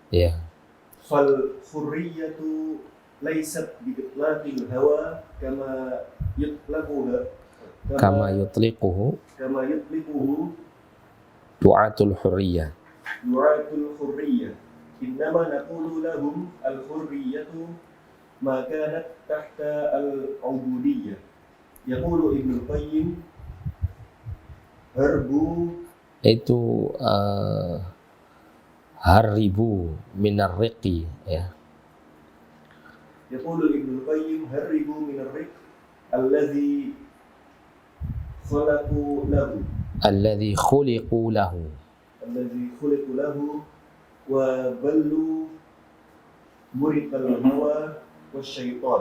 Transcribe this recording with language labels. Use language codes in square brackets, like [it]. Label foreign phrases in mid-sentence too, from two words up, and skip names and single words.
[ar] فالحرية ليست بإطلاق الهوى كما يطلقه دعاة الحرية. إنما نقول لهم الحرية ما كانت تحت العبودية. يقول ابن القيم هربوا من الرق، يا. يقول ابن القيم هربوا من الرق الذي خلقوا له وبلوا مرق الهوى والشيطان.